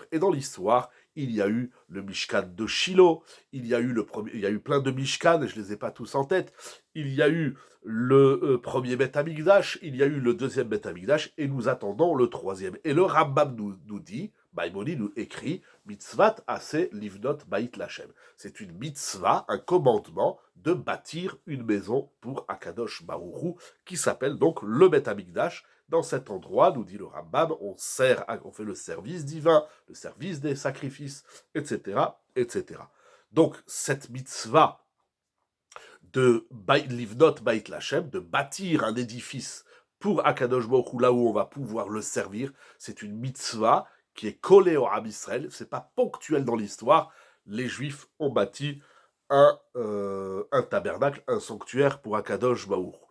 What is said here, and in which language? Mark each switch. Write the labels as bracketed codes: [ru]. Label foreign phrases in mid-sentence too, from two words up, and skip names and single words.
[fr] Et dans l'histoire, il y a eu le Mishkan de Shiloh, il y a eu plein de Mishkan, je ne les ai pas tous en tête, il y a eu le premier Beth Amikdash, il y a eu le deuxième Beth Amikdash, et nous attendons le troisième. Et le Rambam nous dit, Maïmonide nous écrit, [he] מצוות עשה לבנות בית לכם. [fr] C'est une mitzvah, un commandement de bâtir une maison pour Akadosh Baruch Hu, qui s'appelle donc le Beth Amikdash. Dans cet endroit, nous dit le Rambam, on fait le service divin, le service des sacrifices, etc., etc. Donc, cette mitzvah de [he] לבנות בית לכם, [fr] de bâtir un édifice pour Akadosh Baruch Hu, là où on va pouvoir le servir, c'est une mitzvah qui est collée au [he] עם ישראל. [fr] C'est pas ponctuel dans l'histoire. Les Juifs ont bâti un tabernacle, un sanctuaire pour Akadosh Baruch Hu.